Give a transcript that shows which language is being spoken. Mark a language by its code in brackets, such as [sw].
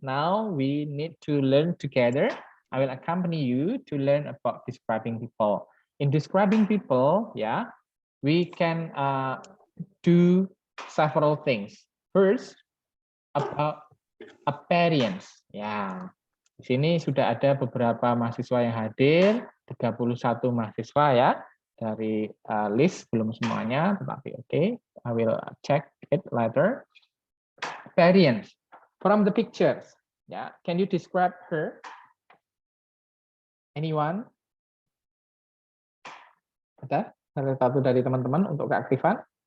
[en] Now we need to learn together. I will accompany you to learn about describing people. In describing people, yeah, we can do several things. First, about appearance. [id] Ya, di sini sudah ada beberapa mahasiswa yang hadir, 31 mahasiswa ya, dari list, belum semuanya, tetapi oke, [en] I will check it later. Appearance, from the pictures, ya, can you describe her? Anyone? [id] Ada salah satu dari teman-teman untuk keaktifan?